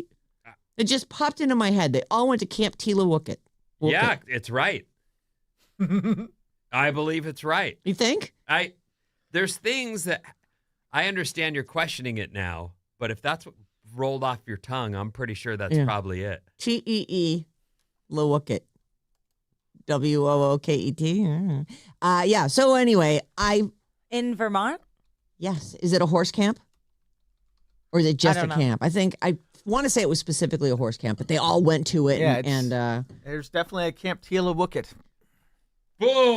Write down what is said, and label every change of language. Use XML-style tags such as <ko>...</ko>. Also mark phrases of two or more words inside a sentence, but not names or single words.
<en>It just popped into my head. They all went to Camp Teelawookit. Yeah, it's right. I believe it's right. You think? There's things that I understand you're questioning it now, but if that's what rolled off your tongue, I'm pretty sure that's probably it. T-E-E, Lowookit. W-O-O-K-E-T. Yeah, so anyway, In Vermont? Yes. Is it a horse camp? Or is it just a camp? I want to say it was specifically a horse camp, but they all went to it. Yeah, and there's definitely a Camp Teelawookit. Boom.</en>